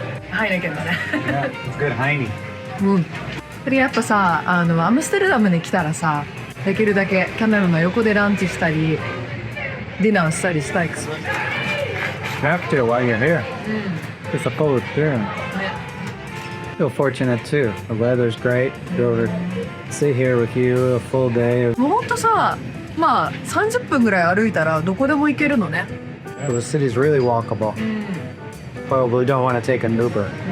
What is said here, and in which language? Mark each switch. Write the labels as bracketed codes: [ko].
[ja] ハイネケンだね。 [en] Yeah, it's good Heine. [ja] うん。それやっぱさ、アムステルダムに来たらさ、できるだけキャナルの横でランチしたり、ディナーしたりしたいか。 [en] You have to while you're here. It's a full experience. Feel fortunate too. The weather's great. Go over, sit here with you a full day. [ja] もうほんとさ、まあ30分ぐらい歩いたらどこでも行けるのね。 [en] The city's really walkable. Probably don't want to take an Uber.